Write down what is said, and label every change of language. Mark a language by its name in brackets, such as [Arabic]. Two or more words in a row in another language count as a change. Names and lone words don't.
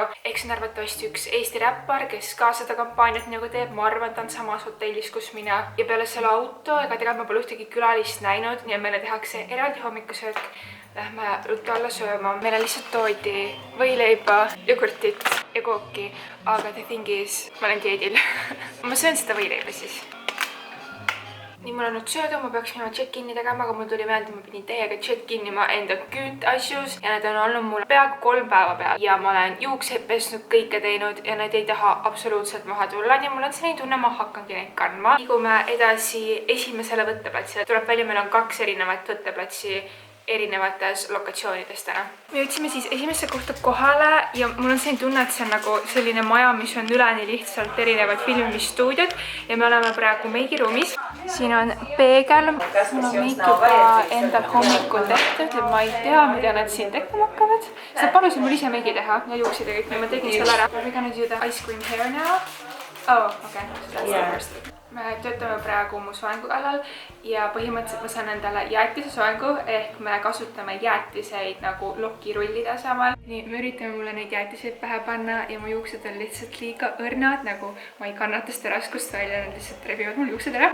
[Estonian] Eks on arvatavasti üks Eesti räppar, kes ka seda kampaaniat nagu teeb. Ma arvan, ta on samas hotellis, kus mina. Ja peale selle auto, ega tegelikult ma pole ühtegi külalist näinud, nii et meile tehakse eraldi hommikusöök. Lähme ruttu alla sööma. Meile lihtsalt toodi võileiba, jogurtit ja kooki, aga [English] the thing is, [Estonian] ma olen dieedil. Ma söön seda võileiba siis. Nii, mul on nüüd söödu, ma peaks minema check-in'i tegema, aga mul tuli meelde, ma pidin teiega check-in ima enda küütasjus ja need on olnud mul peaaegu 3 päeva peal. Ja ma olen juukseid pesnud, kõike teinud ja need ei taha absoluutselt maha tulla. Nii mul on selline tunne, ma hakkangi neid kandma. Liigume edasi esimesele võtteplatsile. Tuleb välja, meil on 2 erinevat võtteplatsi erinevates lokatsioonides täna. Me jõudsime siis esimesse kohta kohale ja mul on selline tunne, et see on nagu selline maja, mis on üleni lihtsalt erinevad filmistuudiod ja me oleme praegu meigiruumis. Siin on peegel, mul on meik juba endal hommikul tehtud ja ma ei tea, mida nad siin tegema hakkavad. Seda palusin mul ise meigi teha ja juuksid ja kõik, nii ma tegin selle ära. [English] We're gonna do the ice cream hair now. Oh, okay. So that's the first. [Estonian] Me töötame praegu mu soengu kallal ja põhimõtteliselt ma saan endale jäätise soengu ehk me kasutame jäätiseid nagu lokirullide asemel. Nii, me üritame mulle neid jäätiseid pähe panna ja mu juuksed on lihtsalt liiga õrnad, nagu ma ei kannata seda raskust välja, nad lihtsalt rebivad mul juuksed ära.